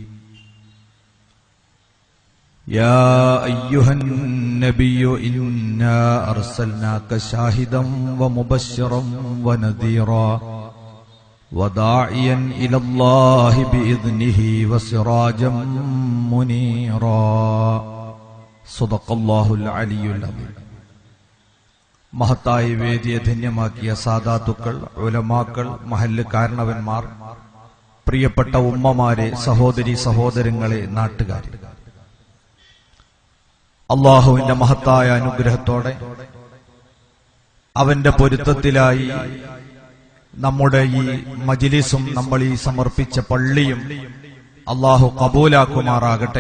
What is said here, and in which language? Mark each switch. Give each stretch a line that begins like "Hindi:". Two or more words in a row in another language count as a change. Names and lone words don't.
Arabic: يا أيها النبي إنا أرسلناك شاهدا ومبشرا ونذيرا وداعيا إلى الله بإذنه وسراجا منيرا صدق الله العلي العظيم.
Malayalam: മഹത്തായ വേദിയെ ധന്യമാക്കിയ സാദാത്തുക്കൾ, ഉലമാക്കൾ, മഹല്ല് കാരണവന്മാർ, പ്രിയപ്പെട്ട ഉമ്മമാരെ, സഹോദരി സഹോദരങ്ങളെ, നാട്ടുകാരെ, അള്ളാഹുവിന്റെ മഹത്തായ അനുഗ്രഹത്തോടെ അവന്റെ പൊരുത്തത്തിലായി നമ്മുടെ ഈ മജ്ലിസും നമ്മൾ ഈ സമർപ്പിച്ച പള്ളിയും അള്ളാഹു കബൂലാക്കുമാറാകട്ടെ.